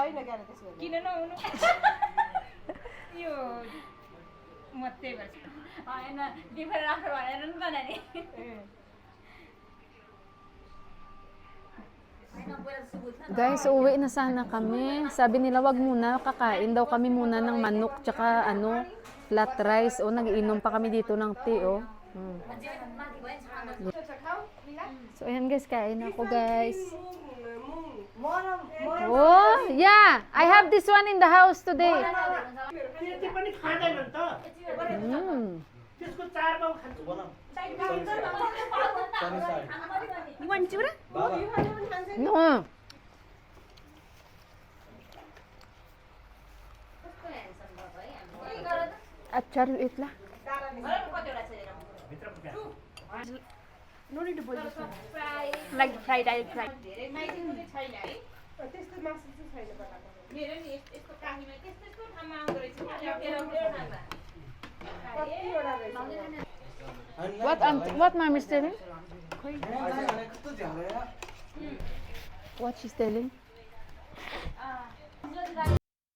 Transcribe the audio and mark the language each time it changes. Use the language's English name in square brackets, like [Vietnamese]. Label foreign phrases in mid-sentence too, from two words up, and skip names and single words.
[Nepali] छैन क्या त्यसो भने किन नहुनु यो म त्यही भएर होइन डिफर राख्नु भनेर नि त नानी [Filipino] Guys, uuwi na sana kami. Sabi nila, wag muna, kakain daw kami muna ng manok tsaka ano, [English] flat rice. [Filipino] O, nagiinom pa kami dito ng tea, oh. So, ayan guys, kain ako guys. [English] Oh, yeah! I have this one in the house today. [Nepali] त्यति पनि खाँदैनन् त त्यसको चार पाउ खान्छु [English] No. [Filipino] Achar, wait lang. [English] like fried direct fried [Nepali] त्यस्तो मासु चाहिँ छैन बनाएको मेरो नि यस्तो काहीमा त्यस्तो ठाउँमा आउँदो रहेछ कतिवटा रहेछ [English] What mom is telling? What she's telling?